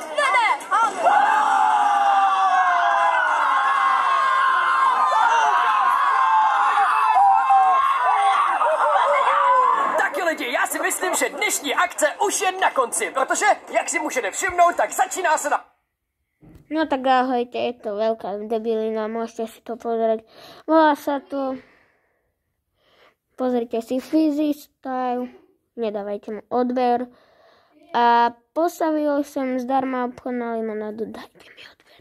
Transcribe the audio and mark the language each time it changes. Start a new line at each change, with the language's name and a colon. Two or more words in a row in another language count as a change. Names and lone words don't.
Czech: Taky lidi, já si myslím, že dnešní akce už je na konci, protože, jak si můžete všimnout, tak začíná se na...
Slovak: No tak ahojte, je to veľká debilina, môžete si to pozrieť. Volá sa to... Pozrite si Fizzy Style, nedávajte mu odber. A postavil som zdarma obchod na limonádu, dajte mi odber.